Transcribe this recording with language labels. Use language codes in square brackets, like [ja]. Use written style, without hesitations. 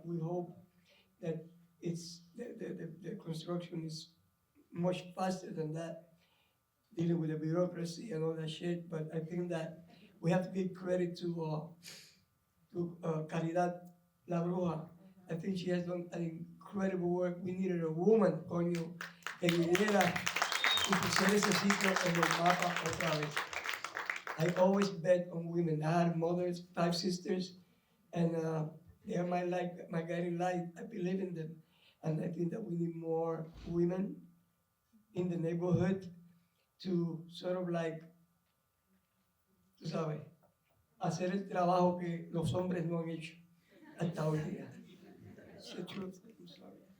[en] We hope that it's the construction is much faster than that, dealing with the bureaucracy and all that shit. But I think that we have to give credit to Caridad La Bruja. I think she has done an incredible work. We needed a woman, [es] coño, que viniera y pusiera ese sitio en el mapa otra vez. [en] I always bet on women. I had mothers, 5 sisters, and they are my guiding light. I believe in them, and I think that we need more women in the neighborhood to sort of like, [es] tú sabes, hacer el trabajo que los hombres no han hecho hasta hoy día. [en] It's the truth. I'm sorry.